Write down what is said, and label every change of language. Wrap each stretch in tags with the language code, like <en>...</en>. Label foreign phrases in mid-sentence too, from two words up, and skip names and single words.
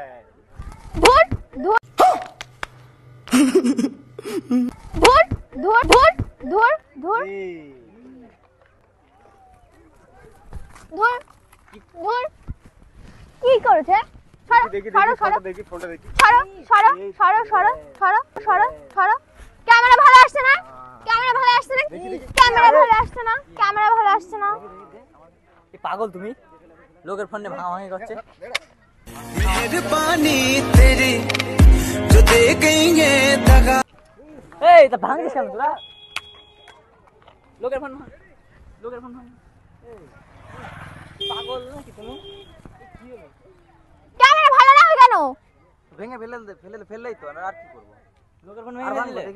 <bn>ধুর ধুর ধুর ধুর ধুর ধুর ধুর ধুর ধুর কি করছে? দেখি সরো সরো দেখি ফোনটা দেখি। সরো সরো সরো সরো সরো সরো সরো। ক্যামেরা ভালো আসছে না, ক্যামেরা ভালো আসছে না, ক্যামেরা ভালো আসছে না, ক্যামেরা ভালো আসছে না। এই পাগল তুমি, লোকের ফোনে ভাঙা ভাঙি করছে।</bn> <hi>मेहरबानी तेरी जो दे गई है दगा।</hi> <bn>এই তা ভাঙিস কেন তোরা? লোকের ফোন ভাঙ, লোকের ফোন ভাঙ। পাগল নাকি তুমি? ক্যামেরা ভালো না কেন? ভেঙে ফেললেই তো, আর কি করব? লোকের ফোন ভেঙে দিলে দেখি।</bn>